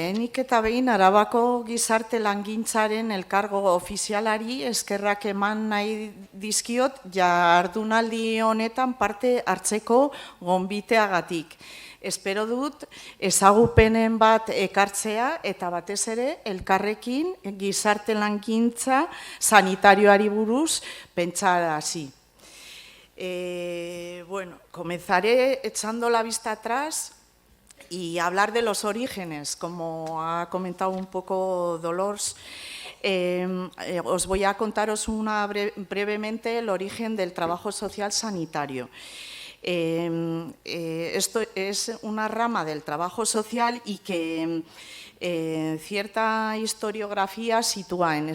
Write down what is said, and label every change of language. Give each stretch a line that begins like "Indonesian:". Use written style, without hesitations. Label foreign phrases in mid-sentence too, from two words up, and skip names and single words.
Basque: Lehenik eta behin Arabako gizarte langintzaren elkargo ofizialari eskerrak eman nahi dizkiot jardunaldi honetan parte hartzeko gonbiteagatik. Espero dut ezagupenen bat ekartzea eta batez ere elkarrekin gizarte langintza sanitarioari buruz pentsarazi.
Spanish: Bueno, comenzaré echando la vista atrás y hablar de los orígenes, como ha comentado un poco Dolors. Os voy a contaros brevemente el origen del trabajo social sanitario. Esto es una rama del trabajo social y que cierta historiografía sitúa en